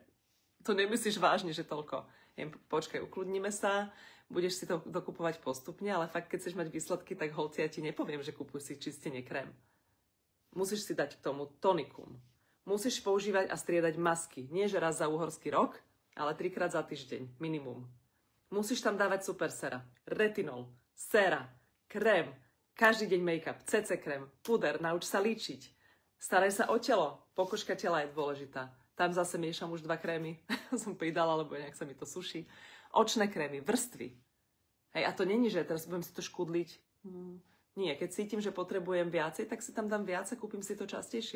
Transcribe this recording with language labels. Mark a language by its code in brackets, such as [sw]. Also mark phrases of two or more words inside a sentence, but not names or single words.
[sk] To nemyslíš vážne, že toľko. Počkaj, ukludníme sa, budeš si to dokupovať postupne, ale fakt, keď chceš mať výsledky, tak holci, ja ti nepoviem, že kúpuj si čistenie krém. Musíš si dať k tomu tonikum. Musíš používať a striedať masky. Nie, že raz za uhorský rok, ale 3-krát za týždeň, minimum. Musíš tam dávať super sera, retinol, séra, krém, každý deň make-up, CC krém, puder, nauč sa líčiť. Staraj sa o telo, pokožka tela je dôležitá. Tam zase miešam už 2 krémy, som pridala, lebo nejak sa mi to suší. Očné krémy, vrstvy. Hej, a to není, že teraz budem si to škudliť. Nie, keď cítim, že potrebujem viacej, tak si tam dám viac a kúpim si to častejšie.